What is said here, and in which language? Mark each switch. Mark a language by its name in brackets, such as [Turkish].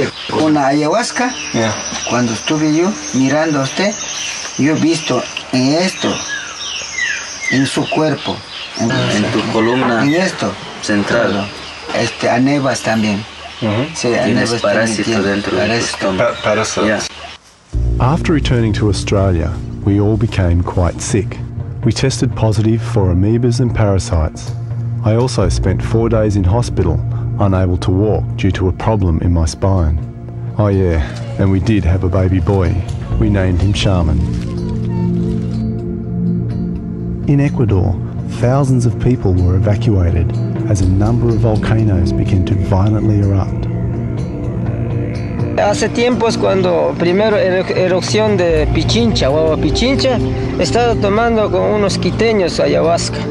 [Spanish] Con la ayahuasca, cuando estuve yo mirando a usted, yo he visto en esto, en su cuerpo, en tu columna, en esto central, anebas también. Tienes parásito dentro de tu estómago. [English] After returning to Australia, we all became quite sick. We tested positive for amoebas and parasites. I also spent 4 days in hospital, unable to walk due to a problem in my spine. Oh yeah, and we did have a baby boy. We named him Shaman. In Ecuador, thousands of people were evacuated as a number of volcanoes began to violently erupt. [Spanish] Hace tiempos cuando primero erupción de Pichincha o Agua Pichincha, he estado tomando con unos quiteños ayahuasca.